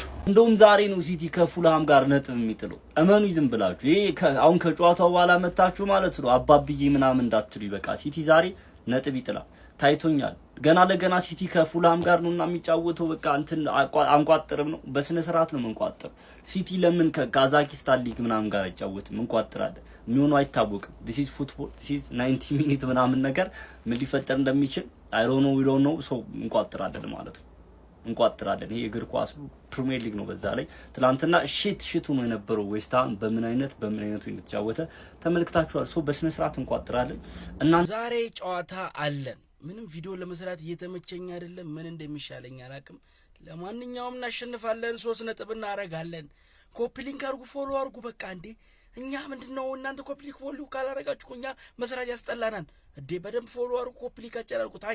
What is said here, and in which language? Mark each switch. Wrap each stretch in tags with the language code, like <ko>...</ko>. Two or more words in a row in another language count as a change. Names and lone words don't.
<am>እንደውም ዛሬ ነው ሲቲ ከፉልሃም ጋር ነጥብ የሚጥለው። እመኑ ዝም ብላችሁ ይሄ አሁን ከጨዋታው በኋላ መታችሁ ማለት ነው አባብዬ ምናምን እንዳትሉ። በቃ ሲቲ ዛሬ ነጥብ ይጥላል ታይቶኛል። ገና ለገና ሲቲ ከፉልሃም ጋር ነውና የሚጫወተው። በቃ እንትን አንቋጥርም ነው፣ በስነ ስርዓት ነው የምንቋጥር። ሲቲ ለምን ከካዛኪስታን ሊግ ምናምን ጋር አይጫወትም? እንቋጥራለን። የሚሆነው አይታወቅም።</am> <en>this is football, this is 90</en> <am>ሚኒት ምናምን ነገር ምን ሊፈጠር እንደሚችል</am> <en>I don't know so</en> <am>እንቋጥራለን ማለት ነው። እንቋጥራለን። ይሄ እግር ኳስ ፕሪሚየር ሊግ ነው። በዛ ላይ ትላንትና ሽቱ ነው የነበረው። ዌስትሃም በምን አይነቱ የተጫወተ ተመልክታችኋል። ሶ በስነ ስርዓት እንቋጥራለን እና ዛሬ ጨዋታ አለን። ምንም ቪዲዮ ለመስራት እየተመቸኝ አይደለም። ምን እንደሚሻለኝ አላቅም። ለማንኛውም እናሸንፋለን። 3 ነጥብ እናረጋለን።</am> <en>copy link</en> <am>አርጉ፣ ፎሎ አርጉ። በቃ እንዴ እኛ ምንድነው እናንተ</am> <en>copy link</en> <am>ፎሎ ካላረጋችሁ እኛ መስራት ያስጠላናል እንዴ። በደንብ ፎሎ አርጉ፣</am> <en>copy link</en> <am>አጨራርጉት። አይ</am>